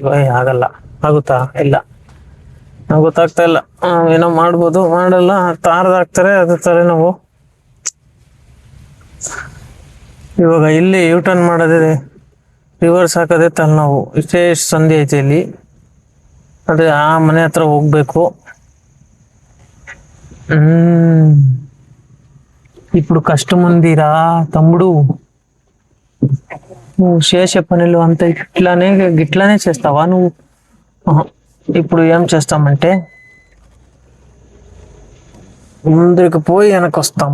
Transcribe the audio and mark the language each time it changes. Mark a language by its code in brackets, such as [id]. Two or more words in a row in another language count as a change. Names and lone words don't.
[kn] ಆಗಲ್ಲ, ಆಗುತ್ತಾ? ಇಲ್ಲ, ಗೊತ್ತಾಗ್ತಾ ಇಲ್ಲ. ಏನೋ ಮಾಡ್ಬೋದು, ಮಾಡಲ್ಲ. ತಾರದಾಕ್ತಾರೆ, ಅದೇ ತರ ನಾವು ಇವಾಗ ಇಲ್ಲಿ ಯೂಟರ್ನ್ ಮಾಡೋದೇ, ರಿವರ್ಸ್ ಹಾಕೋದೇ ತಲೆನೋವು. ಇಷ್ಟೇ ಸಂಧಿ ಐತೆ ಇಲ್ಲಿ. ಅದೇ ಆ ಮನೆ ಹತ್ರ ಹೋಗ್ಬೇಕು. [te] ఇప్పుడు కష్టం ఉందిరా తమ్ముడు, నువ్వు చేసే పనులు అంత గిట్లానే చేస్తావా నువ్వు? ఇప్పుడు ఏం చేస్తామంటే ముందుకు పోయి వెనక్కి వస్తాం.